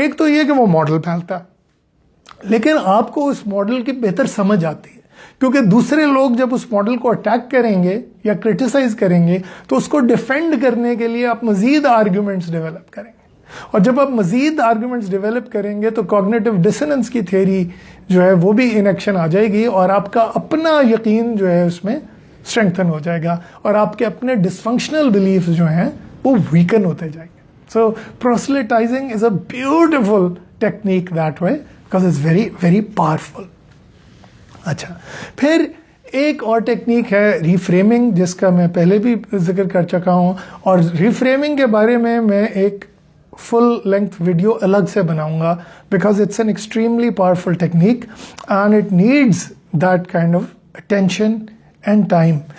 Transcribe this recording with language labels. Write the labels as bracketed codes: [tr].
[ur] ایک تو یہ کہ وہ ماڈل پھیلتا ہے، لیکن آپ کو اس ماڈل کی بہتر سمجھ آتی ہے، کیونکہ دوسرے لوگ جب اس ماڈل کو اٹیک کریں گے یا کرٹیسائز کریں گے تو اس کو ڈیفینڈ کرنے کے لیے آپ مزید آرگیومنٹس ڈیولپ کریں گے، اور جب آپ مزید آرگیومنٹس ڈیولپ کریں گے تو کوگنیٹو ڈسوننس کی تھیوری جو ہے وہ بھی ان ایکشن آ جائے گی، اور آپ کا اپنا یقین جو ہے اس میں اسٹرینگتھن ہو جائے گا، اور آپ کے اپنے ڈسفنکشنل بلیفز جو ہیں وہ ویکن ہوتے جائیں گے. [en] So proselytising is a beautiful technique that way because it's very very powerful. [ur] اچھا، پھر ایک اور ٹیکنیک ہے ریفریمنگ، جس کا میں پہلے بھی ذکر کر چکا ہوں، اور ریفریمنگ کے بارے میں ایک فل لینتھ ویڈیو الگ سے بناؤں گا [en] Because it's an extremely powerful technique and it needs that kind of attention and time.